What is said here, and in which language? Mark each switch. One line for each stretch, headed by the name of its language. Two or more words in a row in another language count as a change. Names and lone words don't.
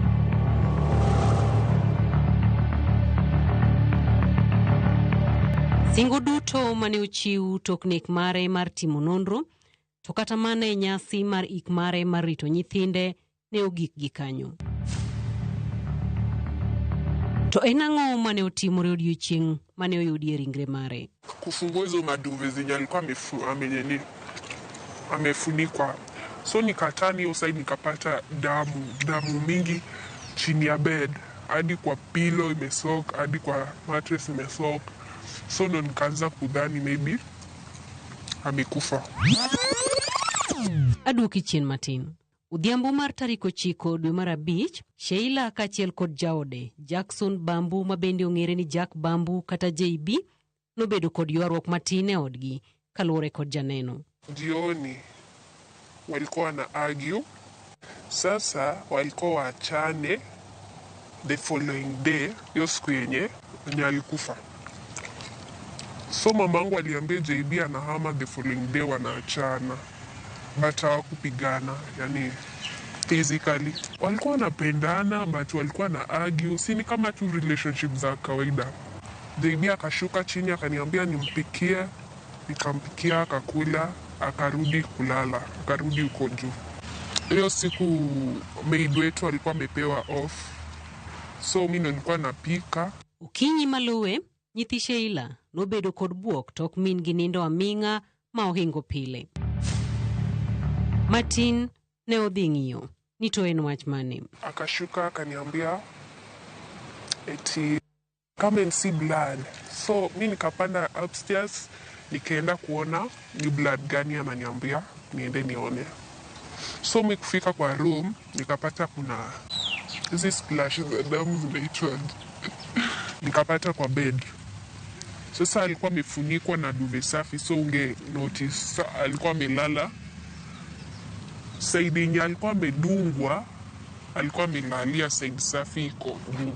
Luo (Kenya and Tanzania): Singo duto mane ochiw tok nek mare mar timo nonro to kata mane nyasi mar ik mare mar rito nyithinde ne ogik gi kanyo. To enang'o mane otimore odiochieng' mane oyudie ringre mare?
Swahili: Kufungua hizo maduve zenye alikuwa amefunikwa. So nikatani hiyo side nikapata damu mingi chini ya bed. Hadi kwa pillow imesok, hadi kwa mattress imesok. So ndo nikaanza kudhani maybe amekufa.
Luo (Kenya and Tanzania): Aduoki chien matin. Udhiambo mar tarik 9 dwe mar 5, Sheila kachiel kod jaode Jackson Bambu mabende ong'ere ni Jack Bambu kata JB nobedo kod ywaruok matin e odgi kaluwore kod janeno.
Swahili: Jioni walikuwa na argue. Sasa walikuwa waachane
English: the following day,
Swahili: hiyo siku yenye alikufa. So mamangu aliambia JB anahama
English: the following day
Swahili: wanaachana. but hawakupigana, yani physically. Walikuwa wanapendana but walikuwa na argue, si ni kama tu relationship za kawaida. JB akashuka chini akaniambia nimpikie, nikampikia akakula, akarudi kulala, akarudi huko juu. Hiyo siku maid wetu alikuwa amepewa off, so mimi nilikuwa napika.
Luo (Kenya and Tanzania): Ukinyi maluwe nyithi Sheila nobedo kod buok tok min gi nindo aming'a ma ohingo pile. Martin ne odhi ng'iyo ni to en wach mane.
Swahili: Akashuka akaniambia eti
English: come and see blood.
Swahili: So mimi nikapanda upstairs nikaenda kuona ni blood gani ananiambia niende nione. So mimi kufika kwa room nikapata kuna hizi splashes za damu zinaitwa nikapata kwa bed. Sasa alikuwa amefunikwa na duve safi, so unge notice alikuwa amelala side yenye alikuwa amedungwa, alikuwa amelalia side safi iko juu.